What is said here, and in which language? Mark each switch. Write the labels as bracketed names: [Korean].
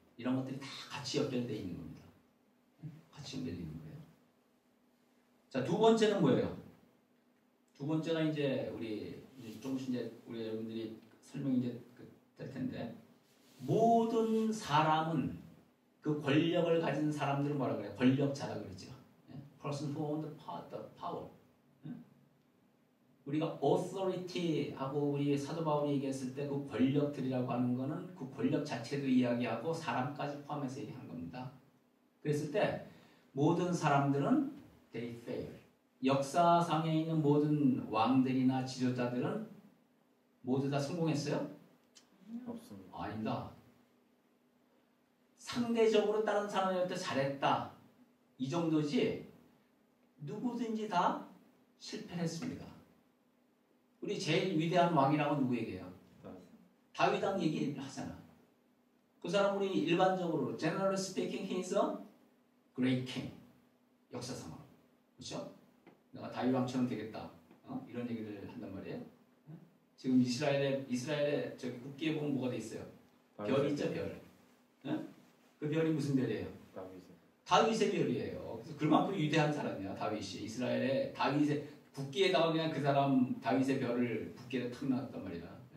[Korean] 이런 것들이 다 같이 연결되어 있는 겁니다. 같이 연결되어 있는 거예요. 자, 두 번째는 뭐예요? 두 번째가 이제 조금씩 우리 여러분들이 설명이 될 텐데, 모든 사람은 그 권력을 가진 사람들은 뭐라 그래요? 권력자라 그러죠. [English] Person who owns the power. [Korean] 우리가 authority하고 우리 사도 바울이 얘기했을 때 그 권력들이라고 하는 거는 그 권력 자체도 이야기하고 사람까지 포함해서 얘기하는 겁니다. 그랬을 때 모든 사람들은 [English] they fail. [Korean] 역사상에 있는 모든 왕들이나 지도자들은 모두 다 성공했어요? 없습니다. 아니다. 상대적으로 다른 사람한테 잘했다. 이 정도지 누구든지 다 실패했습니다. 우리 제일 위대한 왕이라고 누구 얘기해요? 다윗왕 얘기하잖아. 그 사람 우리 일반적으로 [English] generally speaking he is a great king. [Korean] 역사상으로. 그렇죠? 내가 다윗왕처럼 되겠다. 이런 얘기를 한단 말이에요. 지금 이스라엘의 저기 국기에 보면 뭐가 돼 있어요? 별이 있죠, 별. 그 별이 무슨 별이에요? 다윗의 별이에요. 그래서 그만큼 위대한 사람이야, 다윗이. 이스라엘의 다윗의 국기에다가 그냥 그 사람 다윗의 별을 국기에 탁 놨단 말이야.